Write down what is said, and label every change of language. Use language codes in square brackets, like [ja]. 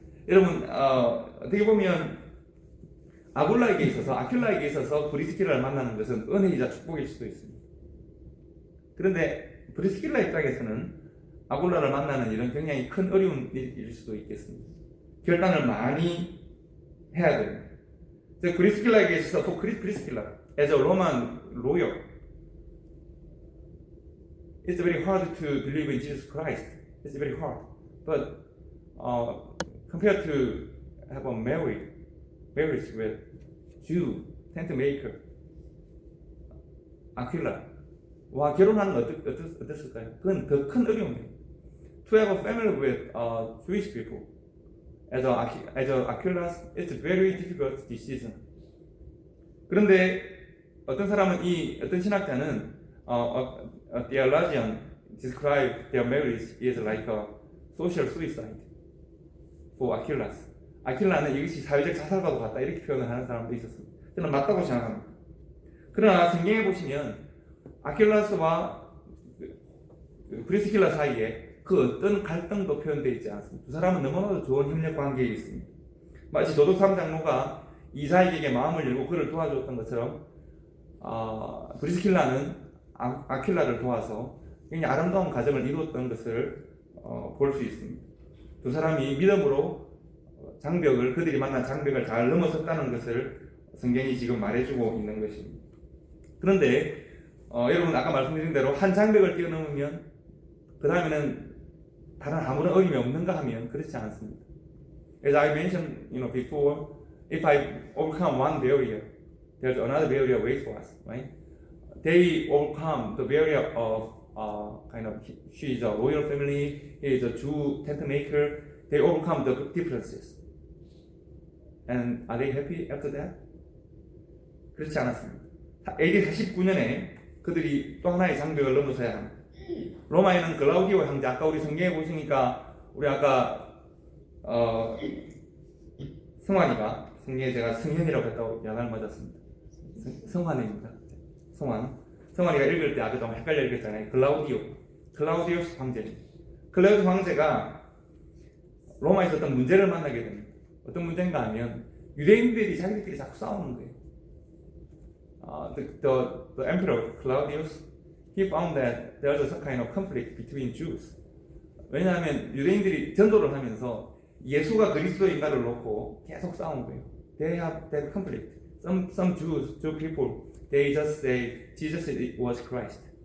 [ko] 여러분 어떻게 보면 아굴라에게 있어서 아킬라에게 있어서 브리스킬라를 만나는 것은 은혜이자 축복일 수도 있습니다. 그런데 브리스킬라 입장에서는 아굴라를 만나는 일은 굉장히 큰 어려움일 수도 있겠습니다. 결단을 많이 해야 됩니다. 브리스킬라에게 있어서 [en] 브리스킬라 as a Roman lawyer, it's very hard to believe in Jesus Christ. It's very hard. But compared to have a marriage with Jew, tent maker, Aquila, [ko] 와 결혼하는 어땠을까요? 그건 더 큰 어려움이에요. [en] To have a family with Jewish people as Aquila, it's a very difficult decision. [ko] 그런데 어떤 사람은 어떤 신학자는 [en] a theologian describe their marriage is like a social suicide for Aquila. [ko] 아킬라는 이것이 사회적 자살과도 같다 이렇게 표현을 하는 사람도 있었습니다. 저는 맞다고 생각합니다. 그러나 성경에 보시면 아킬라스와 브리스킬라 사이에 그 어떤 갈등도 표현되어 있지 않습니다. 두 사람은 너무나도 좋은 협력 관계에 있습니다. 마치 도덕 3장로가 이사에게 마음을 열고 그를 도와줬던 것처럼 브리스킬라는 아킬라를 도와서 굉장히 아름다운 가정을 이루었던 것을 볼 수 있습니다. 두 사람이 믿음으로 그들이 만난 장벽을 잘 넘어섰다는 것을 성경이 지금 말해주고 있는 것입니다. 그런데 여러분 아까 말씀드린 대로 한 장벽을 뛰어넘으면 그 다음에는 다른 아무런 어려움이 없는가 하면 그렇지 않습니다. [en] As I mentioned, before, if I overcome one barrier, there's another barrier wait for us, right? They overcome the barrier of she is a royal family, he is a Jew tent maker. They overcome the differences. And are they happy after that? [ko] 그렇지 않았습니다. AD 49년에 그들이 또 하나의 장벽을 넘어서야 합니다. 로마에는 글라우디오 형제, 아까 우리 성경에 보시니까 우리 아까 성환이가 성경에 제가 성현이라고 했다고 야단을 맞았습니다. 성환입니다. 성환이가 읽을 때 아까 좀 헷갈려 읽었잖아요. 클라우디우스 황제입니다. 클라우디우스 황제가 로마에서 어떤 문제를 만나게 됩니다. 어떤 문제인가 하면 유대인들이 자기들끼리 자꾸 싸우는 거예요. [en] The emperor Claudius, he found that there's some kind of conflict between Jews. [ko] 왜냐하면 유대인들이 전도를 하면서 예수가 그리스도인가를 놓고 계속 싸우는 거예요. [en] They have that conflict. Some Jew people, they just say Jesus was Christ.